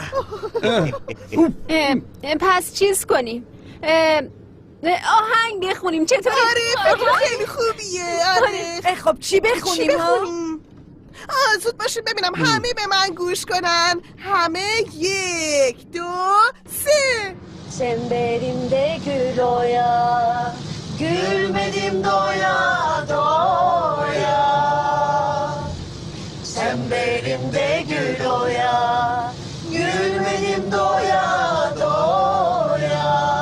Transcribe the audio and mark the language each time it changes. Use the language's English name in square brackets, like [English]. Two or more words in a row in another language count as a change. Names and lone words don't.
[Persian] پس چیز کنیم. آهنگ بخونیم. چطوری؟ آره فکر خیلی خوبیه. آره خب چی بخونیم؟ زود باشید ببینم. همه به من گوش کنن. همه 1 2 3. [Turkish] Çemberimde gül oya, gülmedim doya doya. Çemberimde gül oya, gülmedim doya doya.